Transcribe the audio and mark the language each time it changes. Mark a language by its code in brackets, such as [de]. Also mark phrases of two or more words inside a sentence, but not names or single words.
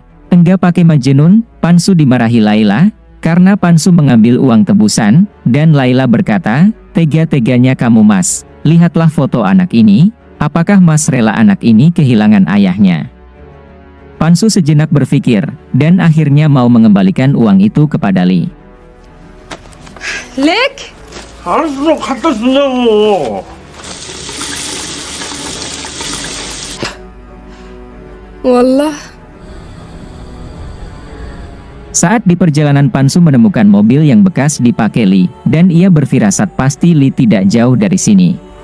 [id] Enggak pakai Majnun, Pansu dimarahi Laila, karena Pansu mengambil uang tebusan, dan Laila berkata, "Tega-teganya kamu Mas, lihatlah foto anak ini, apakah Mas rela anak ini kehilangan ayahnya?" Pansu sejenak berpikir, dan akhirnya mau mengembalikan uang itu kepada Lee. Lek? [ko] 알았어, 갖다 준다고. [id] Wallah. Saat di perjalanan Pansu menemukan mobil yang bekas dipakai Lee, dan ia berfirasat pasti Lee tidak jauh dari sini.